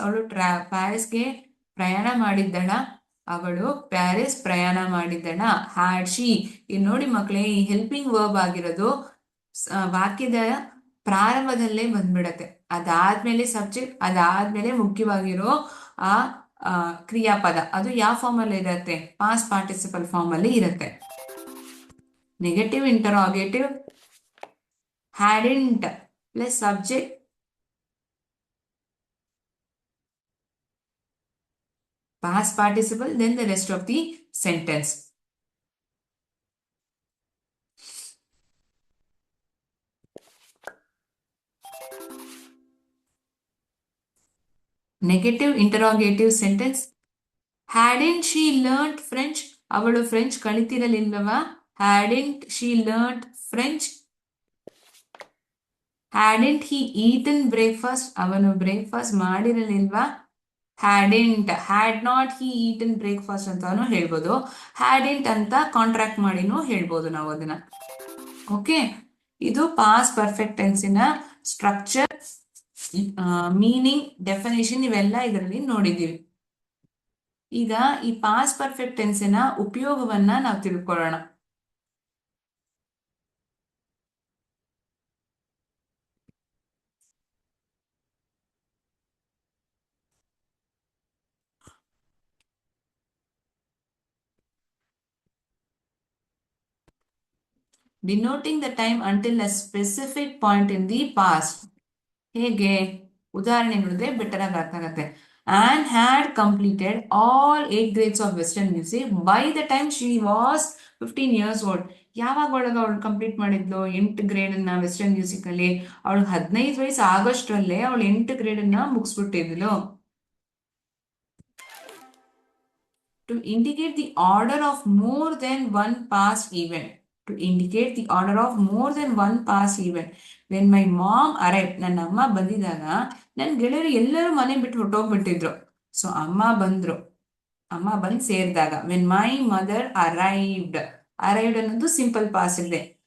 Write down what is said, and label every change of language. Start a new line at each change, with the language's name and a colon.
Kannada: ಅವಳು ಪ್ಯಾರಿಸ್ಗೆ ಪ್ರಯಾಣ ಮಾಡಿದ್ದಳ. ಅವಳು ಪ್ಯಾರಿಸ್ ಪ್ರಯಾಣ ಮಾಡಿದ್ದಳ.
English: Had she.
Kannada: ಇಲ್ಲಿ ನೋಡಿ ಮಕ್ಕಳೇ, ಈ ಹೆಲ್ಪಿಂಗ್ ವರ್ಬ್ ಆಗಿರೋದು ವಾಕ್ಯದ ಪ್ರಾರಂಭದಲ್ಲೇ ಬಂದ್ಬಿಡತ್ತೆ. ಅದಾದ್ಮೇಲೆ ಸಬ್ಜೆಕ್ಟ್, ಅದಾದ್ಮೇಲೆ ಮುಖ್ಯವಾಗಿರೋ ಆ ಕ್ರಿಯಾಪದ ಅದು ಯಾವ ಫಾರ್ಮ್ ಅಲ್ಲಿ ಇರುತ್ತೆ? ಪಾಸ್ಟ್ ಪಾರ್ಟಿಸಿಪಲ್ ಫಾರ್ಮ್ ಅಲ್ಲಿ ಇರುತ್ತೆ.
English: Negative interrogative hadn't plus subject, past participle, then the rest of the sentence. Negative interrogative sentence. Hadn't she learnt French?
Kannada: ಅವಳು French ಕಲಿತಿರಲಿಲ್ಲವಾ?
English: Hadn't she learnt French? Hadn't he eaten breakfast?
Kannada: ಅವನು breakfast ಮಾಡಿರಲಿಲ್ವಾ?
English: Hadn't. Had not he eaten breakfast
Kannada: ಅಂತಾನು ಹೇಳ್ಬೋದು. Hadn't ಅಂತ contract ಮಾಡಿನೂ ಹೇಳ್ಬೋದು ನಾವು ಅದನ್ನ. Okay, ಇದು past perfect ಟೆನ್ಸಿನ structure, meaning, definition ಇವೆಲ್ಲ ಇದರಲ್ಲಿ ನೋಡಿದೀವಿ. ಈಗ ಈ ಪಾಸ್ಟ್ ಪರ್ಫೆಕ್ಟ್ ಟೆನ್ಸಿನ ಉಪಯೋಗವನ್ನ ನಾವು ತಿಳ್ಕೊಳ್ಳೋಣ.
English: Denoting the time until a specific point in the past. ಹೇಗೆ?
Kannada: ಉದಾಹರಣೆ ನೋಡಿದ್ರೆ ಬೆಟರ್ ಆಗಿ ಅರ್ಥ ಆಗುತ್ತೆ.
English: Anne had completed all 8 grades of Western music by the time she was 15 years old.
Kannada: ಯಾವಾಗ ಒಳಗೆ ಅವಳು ಕಂಪ್ಲೀಟ್ ಮಾಡಿದ್ಲು 8 ಗ್ರೇಡ್ ಅನ್ನ ವೆಸ್ಟರ್ನ್ ಮ್ಯೂಸಿಕ್ ಅಲ್ಲಿ? ಅವಳು 15 ವಯಸ್ಸು ಆಗಸ್ಟ್ರಲ್ಲೇ ಅವಳು 8 ಗ್ರೇಡ್ ಅನ್ನ ಮುಗಿಸ್ಬಿಟ್ಟಿದ್ಲು.
English: To indicate the order of more than one past event. to indicate the order of more than one past event. When my mom arrived,
Kannada: ನನ್ನ ಅಮ್ಮ ಬಂದಿದಾಗ ನನ್ನ ಗೆಳೆಯರು ಎಲ್ಲರೂ ಮನೆ ಬಿಟ್ಟು ಹೊರಟೋಗ್ಬಿಟ್ಟಿದ್ರು. ಸೊ ಅಮ್ಮ ಬಂದು ಸೇರಿದಾಗ.
English: when my mother arrived
Kannada: ಅನ್ನೋದು ಸಿಂಪಲ್ ಪಾಸ್ ಇದೆ.